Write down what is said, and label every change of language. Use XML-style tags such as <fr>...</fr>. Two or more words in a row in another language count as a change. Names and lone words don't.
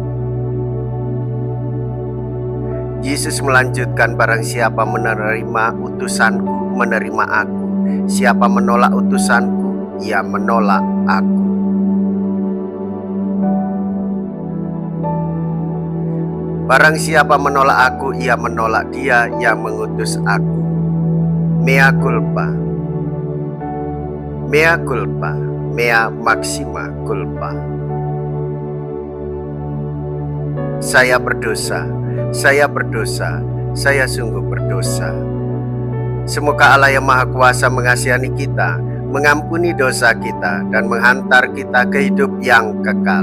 <id>Yesus melanjutkan, barang siapa menerima utusanku, menerima aku. Siapa menolak utusanku, ia menolak aku. Barang siapa menolak aku, ia menolak Dia yang mengutus aku.</id> <la>Mea culpa, mea culpa, mea maxima culpa.</la> <id>Saya berdosa, saya berdosa, saya sungguh berdosa. Semoga Allah yang Maha Kuasa mengasihani kita, mengampuni dosa kita, dan menghantar kita ke hidup yang kekal.</id>